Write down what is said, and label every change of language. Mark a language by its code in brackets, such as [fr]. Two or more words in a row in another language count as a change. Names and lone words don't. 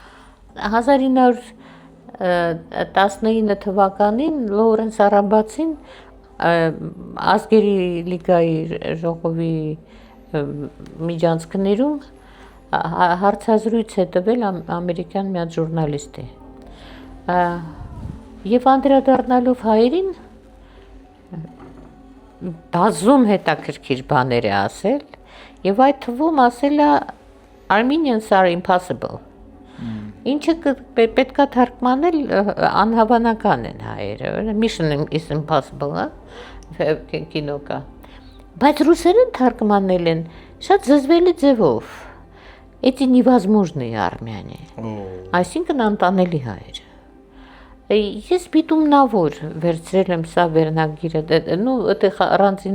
[hy] 1919 թվականին Լորենս Արաբացին ազգերի լիգայի ժողովի միջանցքներում հարցազրույց է տվել ամերիկյան մի հատ ժուրնալիստի։ Եվ անդրադառնալով հայերին բազում հետաքրքիր բաներ է ասել, եւ այդ թվում ասել է [en] Armenians are impossible։ [hy] Ինչը պետքա թարգմանել անհավանական են հայերը, [en] Mission is impossible, [hy] կինո կա։ Բայց ռուսերեն թարգմանել են շատ զզվելի ձևով։ [ru] Это невозможно [hy] Armenia։ Այսինքն անտանելի հայերը։ Ես պիտումնավոր վերցրել եմ սա վերնագիրը, այդտեղ առանձին